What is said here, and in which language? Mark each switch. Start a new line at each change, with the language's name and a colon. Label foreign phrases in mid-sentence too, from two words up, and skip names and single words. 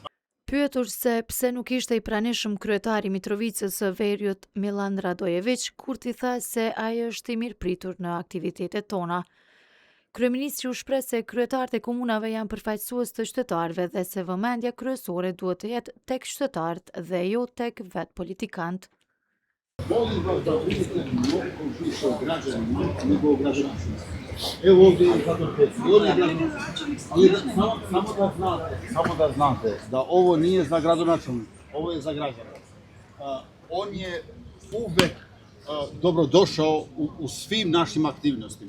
Albanian: Pyetur se pse nuk ishte i pranishëm kryetari Mitrovicës së Veriut Milan Radojević, Kurti tha se ai është i mirëpritur në aktivitetet tona. Kryeministri u shpreh se kryetarët e komunave janë përfaqësues të qytetarëve dhe se vëmendja kryesore duhet të jetë tek qytetarët dhe jo tek vetë politikantë.
Serbian: Molim vas da budete mnogo više građanima nego gradonačelnika. Evo ovdje samo da znate da ovo nije za gradonačelnika, ovo je za građane. On je uvek dobrodošao u svim našim aktivnostima.